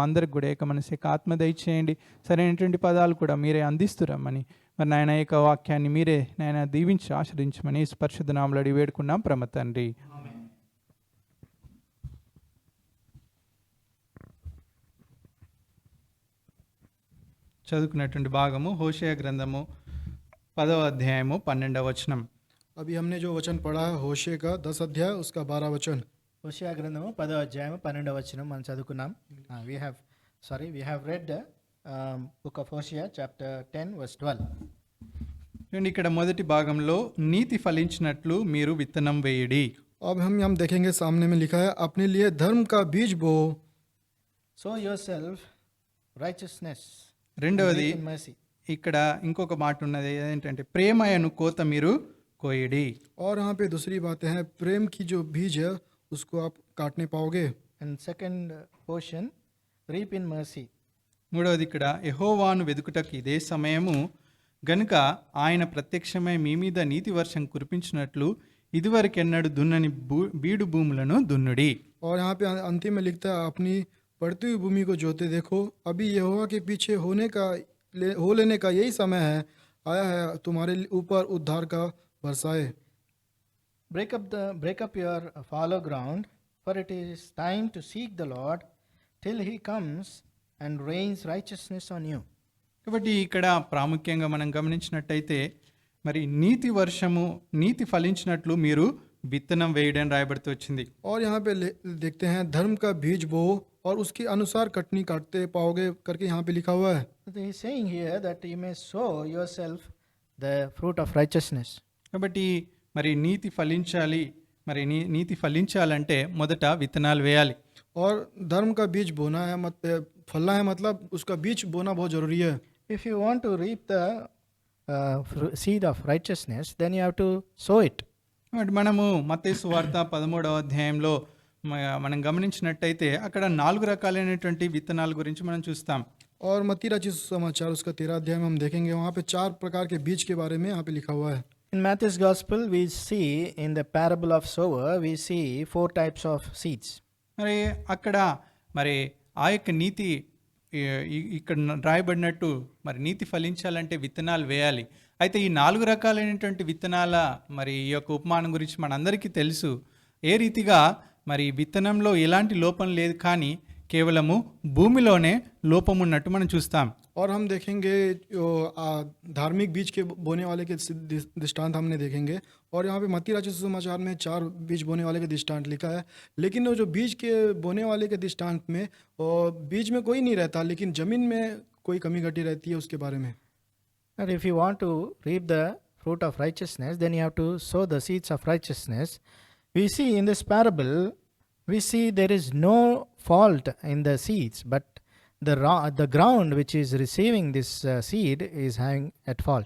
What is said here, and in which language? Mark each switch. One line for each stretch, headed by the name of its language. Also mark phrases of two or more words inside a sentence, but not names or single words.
Telugu: అందరికి కూడా ఏక మనసు, ఏక ఆత్మ దయచేయండి. సరైనటువంటి పదాలు కూడా మీరే అందిస్తురమ్మని మరి నాయన యొక్క వాక్యాన్ని మీరే నాయన దీవించి ఆశ్రయించమని పరిశుద్ధ నామములో అడిగి వేడుకున్నాం పరమ తండ్రి. చదువుకున్నటువంటి భాగము హోషేయ గ్రంథము 10వ అధ్యాయము 12వ వచనం.
Hindi: अभी हमने जो वचन पढ़ा है होशे का 10 अध्याय उसका 12 वचन।
Telugu: హోషేయ గ్రంథము 10వ అధ్యాయం 12వ వచనం మనం చదువుకున్నాం.
English: We have read book of హోషేయ chapter 10 verse 12.
Telugu: చూడండి, ఇక్కడ మొదటి భాగంలో నీతి ఫలించినట్లు మీరు విత్తనం వేయడి.
Hindi: अब हम देखेंगे सामने में लिखा है अपने लिए धर्म का बीज बो।
English: Sow your self righteousness,
Telugu: రెండవది mercy. ఇక్కడ ఇంకొక మాట ఉన్నది ఏంటంటే ప్రేమయను కోత మీరు కోయడి.
Hindi: और यहाँ पे दूसरी बातें हैं, प्रेम की जो बीज है उसको आप काटने पाओगे।
English: And second portion reap in mercy.
Telugu: మూడవది ఇక్కడ యెహోవాను వెదుకుటకు ఇదే సమయము గనుక ఆయన ప్రత్యక్షమై మీ మీద నీతి వర్షం కురిపించినట్లు ఇదివరకెన్నడు దున్నని బీడు భూములను దున్నుడి.
Hindi: और यहाँ पे अंतिम में लिखता है अपनी बढ़ती हुई भूमि को जोते देखो, अभी यहोवा के पीछे हो लेने का यही समय है, आया है तुम्हारे ऊपर उद्धार का बरसाए।
English: Break up your fallow ground, for it is time to seek the Lord till he comes and rains righteousness on you.
Telugu: కాబట్టి ఇక్కడ ప్రాముఖ్యంగా మనం గమనించినట్టయితే మరి నీతి ఫలించినట్లు మీరు విత్తనం వేయడం రాయబడుతూ వచ్చింది.
Hindi: और यहाँ पे देखते हैं धर्म का बीज बो और उसके अनुसार कटनी काटते पाओगे करके यहाँ पे लिखा हुआ है।
English: He is saying here that you may sow yourself the fruit of righteousness.
Telugu: కాబట్టి మరి నీతి ఫలించాలి, మరి నీతి ఫలించాలంటే మొదట విత్తనాలు వేయాలి.
Hindi: और धर्म का बीज बोना है, फलना है, मतलब उसका बीज बोना बहुत जरूरी है।
English: If you want to reap the seed of righteousness, then you have to sow it.
Telugu: కాబట్టి మనము మత్తయి సువార్త 13వ అధ్యాయంలో మనం గమనించినట్టయితే అక్కడ 4 రకాలైనటువంటి విత్తనాల గురించి మనం చూస్తాం.
Hindi: और मत्ती रचित समाचार उसका 13 अध्याय में हम देखेंगे, वहाँ पे 4 प्रकार के बीज के बारे में यहाँ पे लिखा हुआ है।
English: In Matthew's Gospel, we see in the parable of sower, we see 4 types of seeds.
Telugu: మరి అక్కడ మరి ఆ యొక్క నీతి ఇక్కడ రాయబడినట్టు మరి నీతి ఫలించాలంటే విత్తనాలు వేయాలి. అయితే ఈ 4 రకాలైనటువంటి విత్తనాల మరి ఈ యొక్క ఉపమానం గురించి మనందరికీ తెలుసు. ఏ రీతిగా మరి విత్తనంలో ఎలాంటి లోపం లేదు, కానీ కేవలము భూమిలోనే లోపం ఉన్నట్టు మనం చూస్తాం.
Hindi: और हम देखेंगे धार्मिक बीज के बोने वाले के दृष्टांत हमने देखेंगे, और यहाँ पे मत्ती रचित समाचार में 4 बीज बोने वाले के दृष्टांत लिखा है। लेकिन वो जो बीज के बोने वाले के दृष्टांत में बीज में कोई नहीं रहता, लेकिन जमीन में कोई कमी घटी रहती है उसके बारे में।
English: And if you want to reap the fruit of righteousness, then you have to sow the seeds of righteousness. We see in this parable, we see there is no fault in the seeds, but the ground which is receiving this seed is having at fault.